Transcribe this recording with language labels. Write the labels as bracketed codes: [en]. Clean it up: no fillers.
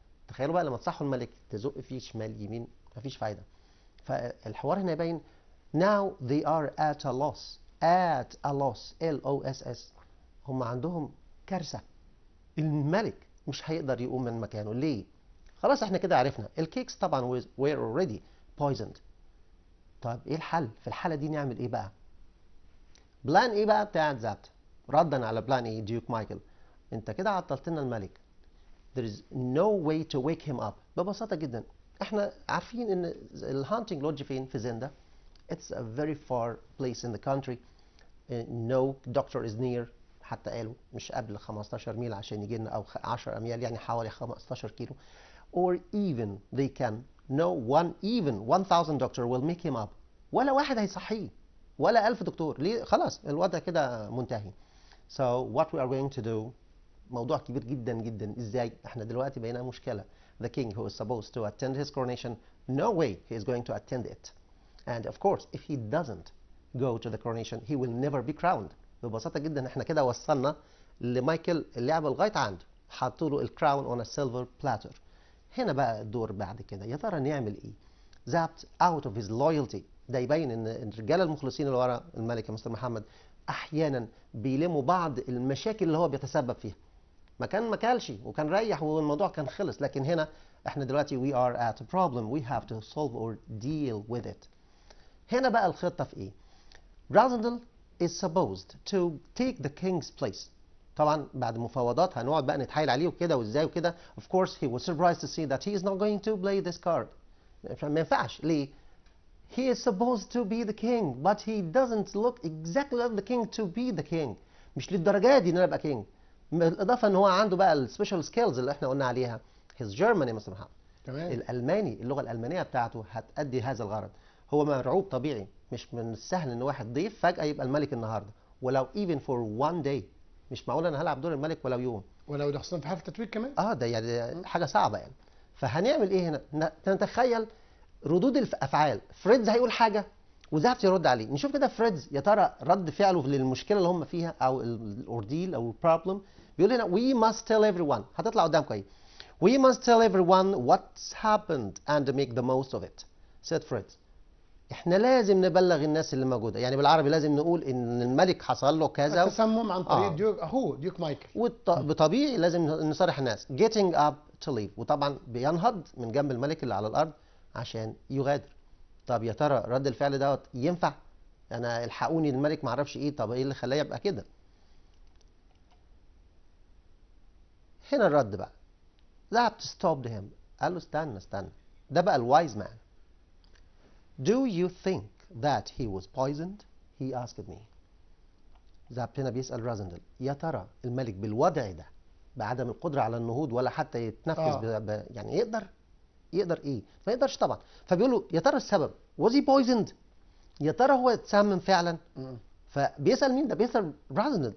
[ar] تخيلوا بقى لما تصحوا الملك تزق فيه شمال يمين مفيش فايدة. فالحوار هنا يبين [en] now they are at a loss LOSS. [ar] هم عندهم كارثة. الملك مش هيقدر يقوم من مكانه. ليه؟ خلاص احنا كده عرفنا الكيكس طبعا [en] were already poisoned. [ar] طيب ايه الحل؟ في الحالة دي نعمل ايه بقى؟ بلان ايه بقى بتاعت زابت؟ ردا على بلان ايه ديوك مايكل، انت كده عطلت لنا الملك. [en] There is no way to wake him up. [ar] ببساطة جدا احنا عارفين ان الهانتنج لودج فين؟ في زندا. [en] It's a very far place in the country. No doctor is near. [ar] حتى قالوا مش قبل 15 ميل عشان يجي لنا، او 10 اميال يعني حوالي 15 كيلو. [en] Or even they can even 1000 doctor will make him up. [ar] ولا واحد هيصحيه، ولا 1000 دكتور. ليه؟ خلاص الوضع كده منتهي. [en] So what we are going to do [ar] موضوع كبير جدا جدا. ازاي؟ احنا دلوقتي بقينا مشكلة. [en] The king who is supposed to attend his coronation, no way he is going to attend it. And of course if he doesn't go to the coronation he will never be crowned. [ar] ببساطة جدا احنا كده وصلنا لمايكل اللعبة لغاية عنده، حطوا له الكراون [en] on a silver platter. [ar] هنا بقى الدور بعد كده، يا ترى نعمل ايه؟ زابت [en] out of his loyalty. [ar] ده يبين ان الرجاله المخلصين اللي ورا الملك يا مستر محمد احيانا بيلموا بعض المشاكل اللي هو بيتسبب فيها. ما كلش وكان ريح والموضوع كان خلص، لكن هنا احنا دلوقتي [en] we are at a problem we have to solve or deal with it. [ar] هنا بقى الخطة في ايه؟ [en] Rosendal is supposed to take the king's place. [ar] طبعا بعد مفاوضات هنقعد بقى نتحايل عليه وكده وازاي وكده. [en] Of course he was surprised to see that he is not going to play this card. [ar] ما ينفعش. ليه؟ [en] He is supposed to be the king but he doesn't look exactly like the king to be the king. [ar] مش للدرجة دي ان انا ابقى king. بالاضافة ان هو عنده بقى السبيشال سكيلز اللي احنا قلنا عليها. [en] His German [ar] يا مستر محمد. تمام. الالماني، اللغة الالمانية بتاعته هتأدي هذا الغرض. هو مرعوب طبيعي، مش من السهل ان واحد ضيف فجأة يبقى الملك النهارده، ولو [en] even for one day. [ar] مش معقول انا هلعب دور الملك ولو يوم، ولو ده خصوصا في حالة التتويج كمان. ده يعني حاجة صعبة يعني. فهنعمل ايه هنا؟ نتخيل ردود الافعال. فريدز هيقول حاجة وزابت يرد عليه. نشوف كده فريدز يا ترى رد فعله للمشكلة اللي هم فيها او الاورديل او البروبلم. بيقول هنا [en] we must tell everyone. [ar] هتطلع قدامكم ايه؟ [en] We must tell everyone what's happened and make the most of it. said Fritz. [ar] احنا لازم نبلغ الناس اللي موجوده، يعني بالعربي لازم نقول ان الملك حصل له كذا. التسمم عن طريق ديوك مايكل. وبطبيعي لازم نصارح الناس [en] getting up to leave، [ar] وطبعا بينهض من جنب الملك اللي على الارض عشان يغادر. طب يا ترى رد الفعل دوت ينفع؟ انا الحقوني الملك ما اعرفش ايه، طب ايه اللي خلاه يبقى كده؟ هنا الرد بقى [en] that stopped him. [ar] قال له استنى ده بقى الوايز مان. [en] Do you think that he was poisoned? He asked me. [ar] ذهب هنا بيسأل رازندل، يا ترى الملك بالوضع ده بعدم القدرة على النهوض ولا حتى يتنفس يعني يقدر ايه؟ ما يقدرش طبعا. فبيقول له يا ترى السبب [en] was he poisoned؟ [ar] يا ترى هو اتسمم فعلا؟ فبيسأل مين ده؟ بيسأل رازندل.